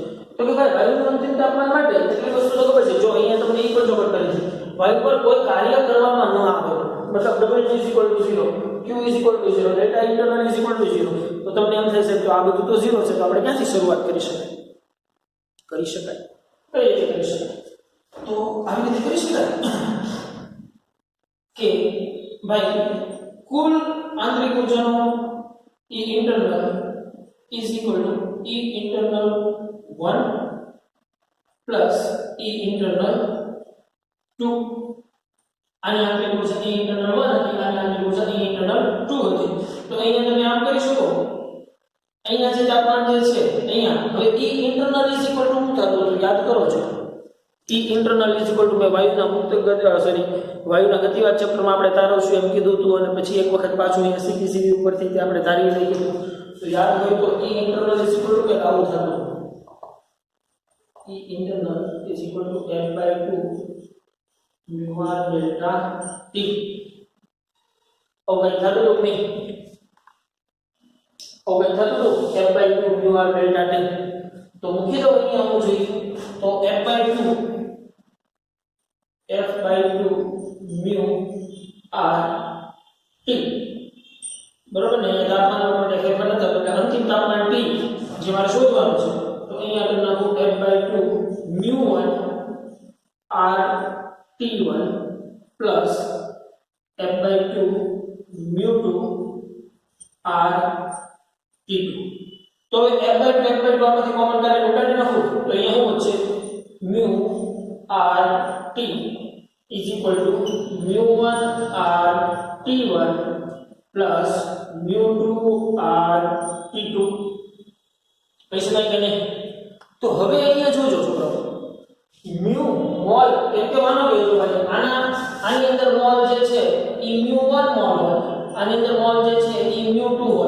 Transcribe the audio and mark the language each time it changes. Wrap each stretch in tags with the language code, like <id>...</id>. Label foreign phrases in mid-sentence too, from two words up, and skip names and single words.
<gu>તો કે ભાઈ વાયુનું અંતિમ તાપમાન માટે કેટલી વસ્તુ તો ખબર છે. જો અહીંયા તમને એક જ ખબર કરી છે, વાયુ પર કોઈ કાર્ય કરવામાં ન આવે, મતલબ W = 0, Q = 0,</gu> <en>data internal</en> <gu>= 0, તો તમને એમ થશે કે આ બધું તો 0 છે, તો આપણે ક્યાંથી શરૂઆત કરી શકાય? કઈ રીતે કરી શકાય? તો આવી રીતે કરી શકાય કે ભાઈ કુલ આંતરિક ઊર્જાનો</gu> <en>E internal is equal to E internal 1 plus E internal 2.</en> <gu>આની આંતરિક ઊર્જા</gu> <en>E internal 1</en> <gu>હતી, આની આંતરિક ઊર્જા</gu> <en>E internal 2</en> <gu>હતી. તો અહીંયા તમે આમ કરી શકો, અહીંયા જે તાપમાન જે છે અહીંયા, હવે</gu> <en>E internal is equal to</en> <gu>શું થતું હતું યાદ કરો છો?</gu> <en>E internal is equal to</en> <gu>મેં વાયુના મુક્ત વાયુના ગતિવાદ ચક્રમાં આપણે તારવશું એમ કીધું હતું, અને પછી એક વખત પાછું અહીંયા સીધી ઉપરથી તે આપણે ધારી લઈએ હતું. તો યાદ હોય તો</gu> <en>E internal is equal to</en> <gu>કે આવું થતું,</gu> <en>E internal is equal to F/2 mu r delta T.</en> <gu>હવે થતું તો નહીં, હવે થતું તો</gu> <en>F/2 mu r delta T.</en> <gu>તો મૂકી દો અહીંયા આવું જોઈએ, તો</gu> <en>F/2 mu r T,</en> <gu>બરોબર ને? તાપમાન માટે ફેરફાર ન થતો, એટલે અંતિમ તાપમાન T જે મારે શોધવાનું છે, તો અહીંયા કરી નાખું</gu> <en>F/2 mu1 r T1 plus F/2 mu2 r T2.</en> <gu>તો હવે F/2 આમાંથી કોમન કાઢીને ઉડાડી નાખું, તો અહીંયા શું વધશે?</gu> <en>mu r T is equal to mu1 r T1 plus mu2 r T2.</en> <gu>કહી શકાય કે નહીં? તો હવે અહીંયા જોજો છોકરાઓ, mu મોલ એમ કે માનો કે જો ભાઈ આની અંદર મોલ જે છે એ mu1 મોલ હોય, આની અંદર મોલ જે છે એ mu2 હોય.</gu>